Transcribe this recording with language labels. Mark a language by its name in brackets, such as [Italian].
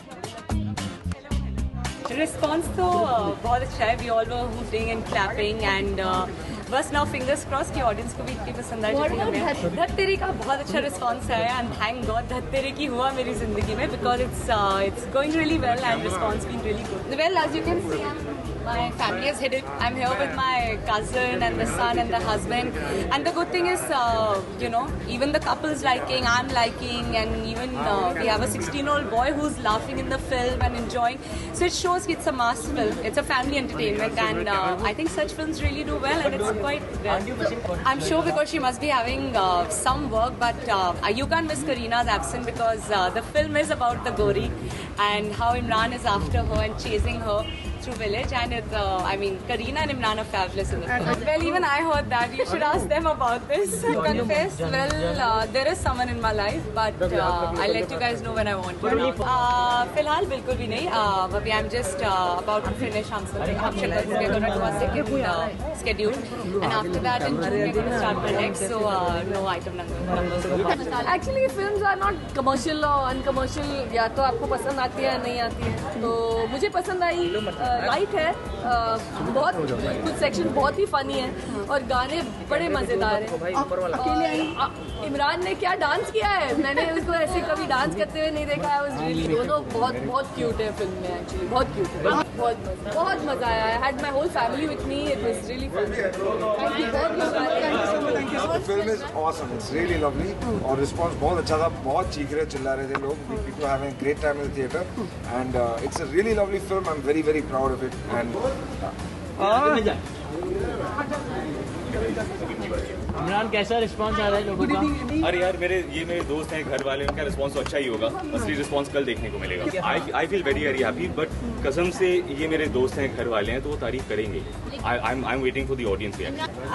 [Hindi] Response तो बहुत अच्छा है। [English] we all were hooting and clapping and [Hindi] बस [English] now fingers cross [Hindi] की ऑडियंस को भी इतनी पसंद आई। धत तेरी का बहुत अच्छा रिस्पॉन्स है [English] and thank God [Hindi] धत तेरी की हुआ मेरी जिंदगी में, [English] Because it's going really well and response been really good. Well as you can see my family has hit it. I'm here with my cousin and the son and the husband, and the good thing is even the couple's liking, I'm liking, and even we have a 16-year-old boy who's laughing in the film and enjoying. So it shows it's a mass film, it's a family entertainment, and I think such films really do well, and it's quite I'm sure because she must be having some work, but you can't miss Kareena's absence because the film is about the Gori and how Imran is after her and chasing her through village, and Kareena and Imran are fabulous in the film. Well, even I heard that. You should ask them about this. Confess, well, there is someone in my life, but I'll let you guys know when I want to. [Hindi] फिलहाल बिल्कुल भी नहीं. [English] I'm just about to finish Hum Shakal. We're going to do a second schedule, and after that in June we're going to start the next. So no item numbers. Actually, films are not commercial or uncommercial. [Hindi] या तो आपको पसंद आती है या नहीं आती है. तो मुझे पसंद आई. लाइट है, बहुत कुछ सेक्शन बहुत ही फनी है और गाने बड़े मजेदार हैं. इमरान ने क्या डांस किया है, मैंने उसको ऐसे कभी डांस करते हुए नहीं देखा है. दोनों बहुत क्यूट है फिल्म में. एक्चुअली बहुत क्यूट है. बहुत मजा आया. [English] I had my whole family with me. It was really fun. The film is awesome. It's really lovely. [Hindi] और रिस्पॉन्स बहुत अच्छा था. बहुत चीख रहे चिल्ला रहे थे लोग. [English] People are having a great time in the theater, and it's a really lovely film. I'm very proud of it. And [Hindi] Imran कैसा रिस्पांस आ रहा है लोगों का? अरे यार मेरे दोस्त हैं, घर वाले, उनका रिस्पांस तो अच्छा ही होगा. असली रिस्पांस कल देखने को मिलेगा. [English] I feel very happy, but [Hindi] कसम से ये मेरे दोस्त हैं, घर वाले हैं, तो वो तारीफ करेंगे. [English] I am waiting for the audience reaction.